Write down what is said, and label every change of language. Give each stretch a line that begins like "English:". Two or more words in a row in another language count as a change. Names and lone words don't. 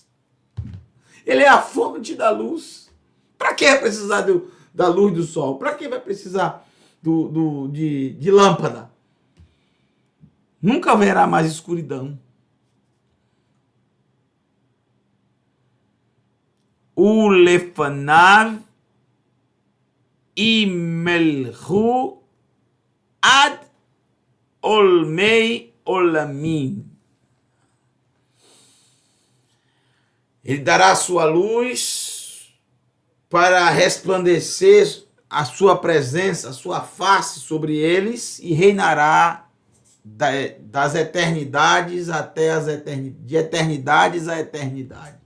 Portuguese: Ele é a fonte da luz. Para que vai precisar da luz do sol? Para que vai precisar de lâmpada? Nunca haverá mais escuridão.
Hebrew: או לפניו ימלכו עד עולמי עולמים.
Portuguese: Ele dará a sua luz para resplandecer a sua presença, a sua face sobre eles e reinará das eternidades até de eternidades a eternidades.